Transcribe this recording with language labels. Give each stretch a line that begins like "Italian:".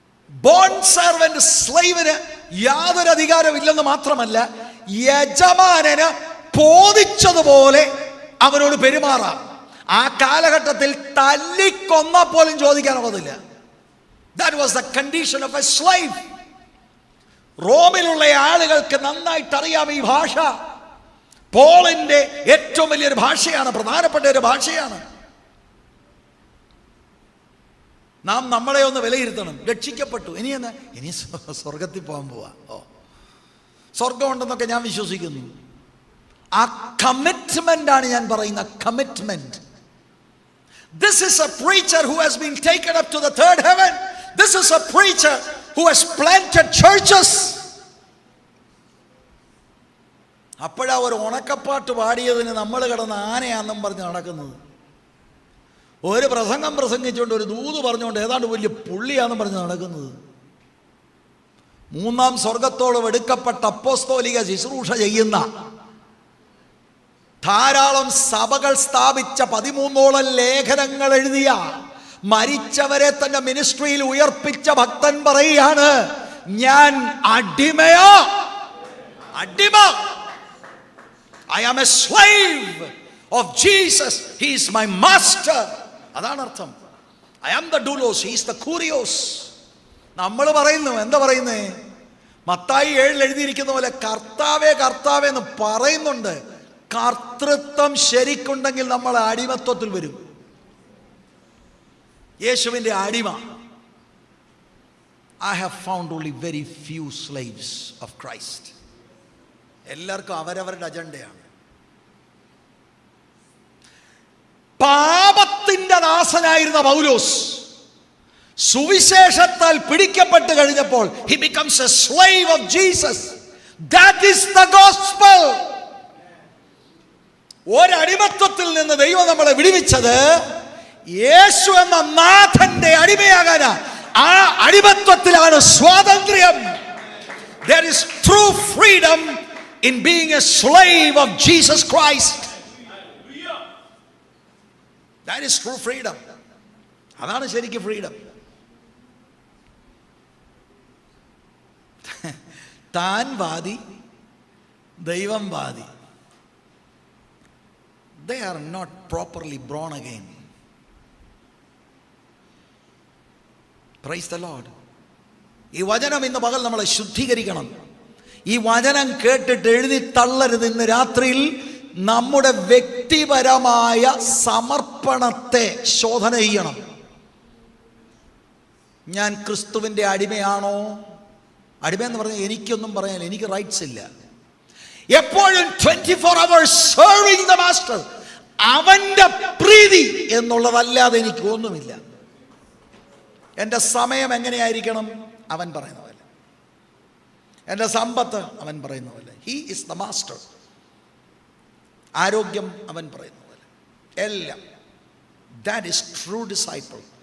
Malayalam: Bone servant സ്ലേവിന് യാതൊരു അധികാരമില്ലെന്ന് മാത്രമല്ല, യജമാനന് ബോധിച്ചതുപോലെ അവനോട് പെരുമാറാം. ആ കാലഘട്ടത്തിൽ തല്ലിക്കൊന്ന പോലും ചോദിക്കാനുള്ളതില്ല.
English: That was the condition of a slave.
Malayalam: റോമിലുള്ള ആളുകൾക്ക് നന്നായിട്ട് അറിയാം ഈ ഭാഷ. പോളിന്റെ ഏറ്റവും വലിയൊരു ഭാഷയാണ്, പ്രധാനപ്പെട്ട ഒരു ഭാഷയാണ്. നാം നമ്മളെ ഒന്ന് വിലയിരുത്തണം. രക്ഷിക്കപ്പെട്ടു, ഇനി എന്നാ? ഇനി സ്വർഗത്തിൽ പോകാൻ പോവാ. സ്വർഗമുണ്ടെന്നൊക്കെ ഞാൻ വിശ്വസിക്കുന്നു. ആ കമ്മിറ്റ്മെന്റ് ആണ് ഞാൻ പറയുന്ന commitment.
English: This is a preacher who has been taken up to the third heaven. This is a preacher who has planted churches.
Malayalam: അപ്പോഴാ ഒരു ഉണക്കപ്പാട്ട് പാടിയതിന് നമ്മൾ കിടന്ന് ആനയാണെന്നും പറഞ്ഞ് നടക്കുന്നത്. ഒരു പ്രസംഗം പ്രസംഗിച്ചുകൊണ്ട്, ഒരു ദൂത് പറഞ്ഞുകൊണ്ട് ഏതാണ്ട് വലിയ പുള്ളിയാണെന്നും പറഞ്ഞ് നടക്കുന്നത്. മൂന്നാം സ്വർഗത്തോളം എടുക്കപ്പെട്ട അപ്പോസ്തോലിക ശുശ്രൂഷ ചെയ്യുന്ന, ധാരാളം സഭകൾ സ്ഥാപിച്ച, 13ഓളം ലേഖനങ്ങൾ എഴുതിയ, മരിച്ചവരെ തന്റെ മിനിസ്ട്രിയിൽ ഉയർപ്പിച്ച ഭക്തൻ പറയുകയാണ്, ഞാൻ അടിമയാ, അടിമ.
English: I am a slave of Jesus. He is my master.
Malayalam: അതാണ് അർത്ഥം.
English: I am the doulos, he is the kurios.
Malayalam: നമ്മൾ പറയുന്നു, എന്താ പറയുന്നേ? മത്തായി 7 എഴുതിയിരിക്കുന്ന പോലെ കർത്താവേ കർത്താവേ എന്ന് പറയുന്നുണ്ട്. കർത്തൃത്വം ശരിക്കുണ്ടെങ്കിൽ നമ്മൾ അടിമത്വത്തിൽ വരും. യേശുവിൻ്റെ അടിമ.
English: I have found only very few slaves of Christ.
Malayalam: എല്ലാവർക്കും അവരവരുടെ അജണ്ടയാണ്. പാപത്തിന്റെ ദാസനായിരുന്ന പൗലോസ് സുവിശേഷത്താൽ പിടിക്കപ്പെട്ട് കഴിഞ്ഞപ്പോൾ
English: he becomes a slave of Jesus. That is the gospel.
Malayalam: ഒരടിമത്വത്തിൽ നിന്ന് ദൈവം നമ്മളെ വിടുവിച്ചത് യേശു എന്ന നാഥന്റെ അടിമയാകാനാ. ആ അടിമത്വത്തിലാണ് സ്വാതന്ത്ര്യം.
English: There is true freedom in being a slave of Jesus Christ. That is true freedom.
Malayalam: അതാണ് ശരിക്കും ഫ്രീഡം. താൻ വാദി, ദൈവം വാദി.
English: They are not properly born again. Praise the Lord.
Malayalam: ഈ വചനം ഇന്ന് പകൽ നമ്മളെ ശുദ്ധീകരിക്കണം. ഈ വചനം കേട്ടിട്ട് എഴുതി തള്ളരുത്. ഇന്ന് രാത്രിയിൽ നമ്മുടെ വ്യക്തിപരമായ സമർപ്പണത്തെ ശോധന ചെയ്യണം. ഞാൻ ക്രിസ്തുവിൻ്റെ അടിമയാണോ? അടിമയെന്ന് പറഞ്ഞാൽ എനിക്കൊന്നും പറയാൻ എനിക്ക് റൈറ്റ്സ് ഇല്ല.
English: എപ്പോഴും 24 hours serving the master.
Malayalam: അവൻ്റെ പ്രീതി എന്നുള്ളതല്ലാതെ എനിക്ക് ഒന്നുമില്ല. എൻ്റെ സമയം എങ്ങനെയായിരിക്കണം? അവൻ പറയുന്ന പോലെ. എൻ്റെ സമ്പത്ത് അവൻ പറയുന്ന പോലെ.
English: He is the master.
Malayalam: ആരോഗ്യം അവൻ പറയുന്ന പോലെ. എല്ലാം.
English: That is true disciple.